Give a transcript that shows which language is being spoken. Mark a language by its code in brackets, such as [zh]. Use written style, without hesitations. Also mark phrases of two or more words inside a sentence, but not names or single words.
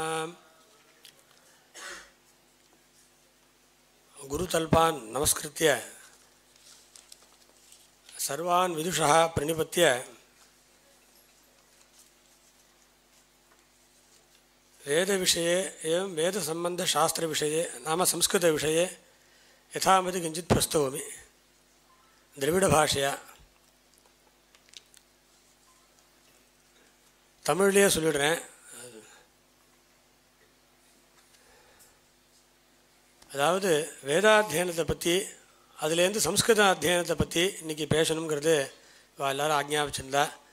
[sa] गुरुतल्पान् नमस्कृत्य सर्वान् विदुषः प्रणिपत्य वेदविषये एवं वेदसम्बन्धशास्त्रविषये नाम संस्कृतविषये यथामति किञ्चित् प्रस्तौमि द्रविडभाषया [ta] தமிழ்லேயே சொல்லிடுறேன். அதாவது வேதாத்தியனத்தை பற்றி அதுலேருந்து சம்ஸ்கிருத அத்தியனத்தை பற்றி இன்றைக்கி பேசணுங்கிறது எல்லோரும் ஆக்ஞாபிச்சிருந்தா.